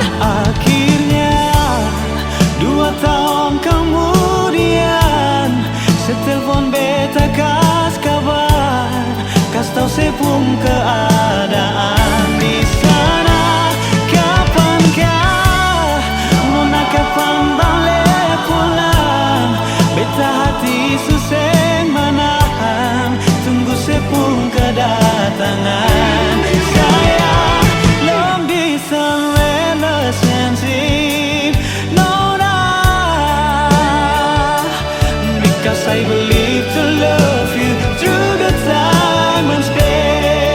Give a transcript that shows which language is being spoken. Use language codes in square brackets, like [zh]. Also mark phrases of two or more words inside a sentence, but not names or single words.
[abs] Akhirnya 2 tahun kemudian setelepon beta kas kabar, kas tahu sepung keadaan di sana. Kapankah nona kapan balik pulang? Beta hati suseng manahan tunggu sepung kedatangan. [en] Sayang long distance relationship nona, because I believe to love you through the time and space.